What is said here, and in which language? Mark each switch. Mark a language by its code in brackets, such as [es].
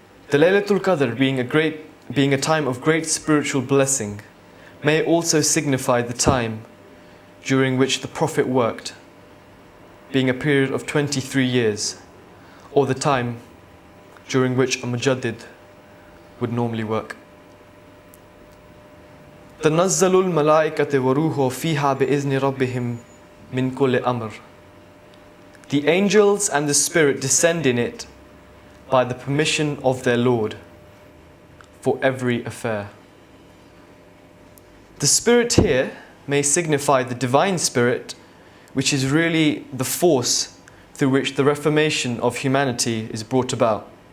[en] The Laylatul Qadr being a time of great spiritual blessing may also signify the time during which the Prophet worked, being a period of 23 years, or the time during which a mujaddid would normally work. [ar] تنزل الملائكة وروح فيها بإذن ربهم من كل أمر. [en] The angels and the Spirit descend in it by the permission of their Lord for every affair. The Spirit here may signify the Divine Spirit, which is really the force through which the reformation of humanity is brought about.